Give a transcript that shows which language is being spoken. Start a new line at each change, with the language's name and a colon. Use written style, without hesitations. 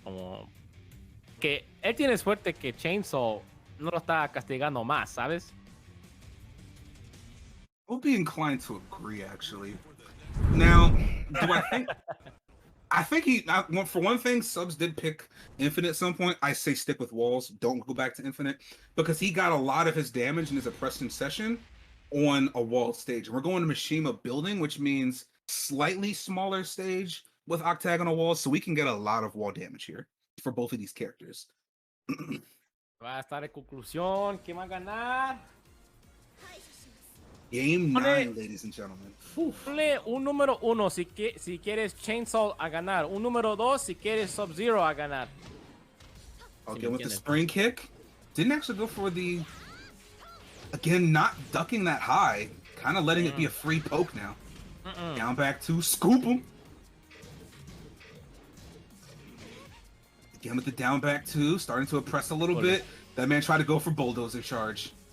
Spanish: Como que él tiene suerte que Chainsaw no lo está castigando más, ¿sabes?
English: I'll be inclined to agree, actually. Now, do I think... I think for one thing, subs did pick Infinite at some point. I say stick with walls. Don't go back to Infinite. Because he got a lot of his damage in his oppressing session on a wall stage. We're going to Mishima building, which means slightly smaller stage with octagonal walls, so we can get a lot of wall damage here for both of these characters.
Spanish: Va a estar en conclusión. ¿Quién va a ganar?
English: Game 9, ladies and gentlemen.
Spanish: Ponle un número 1 si quieres Chainsaw a ganar. Un número 2 si quieres SubZero a ganar.
English: Okay, with the spring kick. Didn't actually go for the... Again, not ducking that high. Kind of letting it be a free poke now. Down back 2. Scoop him. Again with the down back 2. Starting to oppress a little bit. That man tried to go for bulldozer charge.